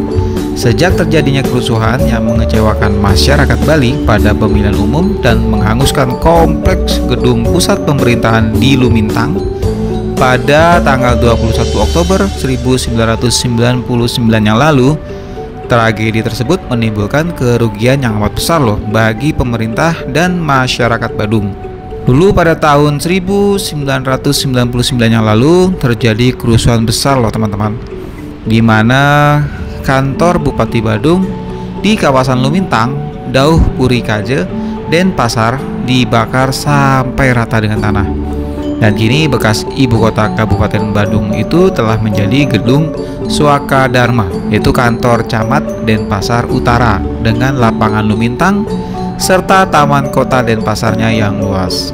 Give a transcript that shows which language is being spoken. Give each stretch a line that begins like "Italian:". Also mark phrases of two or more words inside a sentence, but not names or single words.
Indonesian: Sejak terjadinya kerusuhan yang mengecewakan masyarakat Bali pada pemilihan umum dan menghanguskan kompleks gedung pusat pemerintahan di Lumintang pada tanggal 21 Oktober 1999 yang lalu, tragedi tersebut menimbulkan kerugian yang amat besar loh bagi pemerintah dan masyarakat Badung. Dulu pada tahun 1999 yang lalu terjadi kerusuhan besar loh teman-teman, di mana kantor Bupati Badung di kawasan Lumintang, Dauh Puri Kaje, Denpasar dibakar sampai rata dengan tanah. Dan kini bekas ibu kota Kabupaten Badung itu telah menjadi gedung Suaka Dharma, yaitu kantor camat Denpasar Utara dengan lapangan Lumintang serta taman kota Denpasarnya yang luas.